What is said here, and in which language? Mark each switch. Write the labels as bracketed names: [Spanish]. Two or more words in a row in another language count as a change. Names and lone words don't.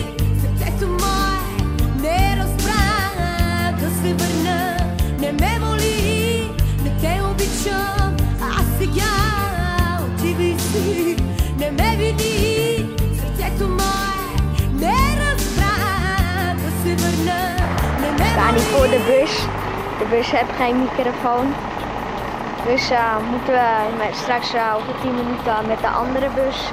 [Bulgarian] сърцето мое не разбра да се върна, не ме моли, не те обичам, аз сега отиви си, не ме вини, сърцето мое не разбра да се върна, не ме [Dutch] We staan [Bulgarian] моли. [Dutch] hier voor de bus. De bus heeft geen microfoon. Dus moeten we straks over 10 minuten met de andere bus.